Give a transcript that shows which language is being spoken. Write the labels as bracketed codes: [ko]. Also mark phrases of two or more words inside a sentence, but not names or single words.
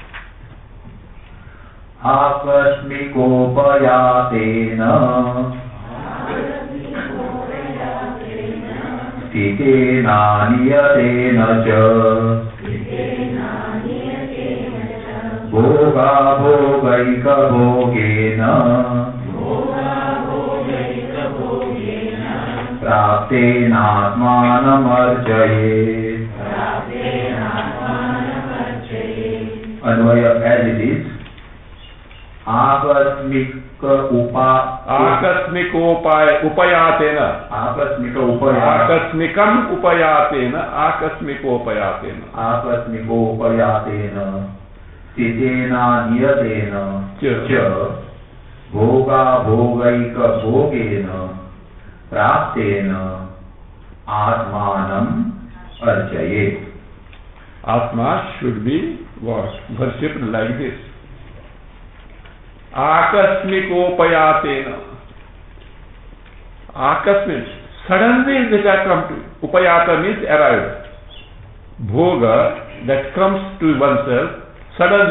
[sa] Akasmikopayatena sthitena niyatena cha bhoga bhogaika bhogena praptenatmanamarjaye. [en] Anvaya as it is. [sa] Akasmikopayatena. Akasmikam upayatena. Akasmikopayatena. Sthitena niyatena cha bhoga bhogaika bhogena praptena atmanam archaye. [en] Atma should be worshipped like this. [sa] Akasmikopayatena. [en] Akasmik, suddenly that I come to. Upayata means arrived. Bhoga, that comes to oneself, suddenly.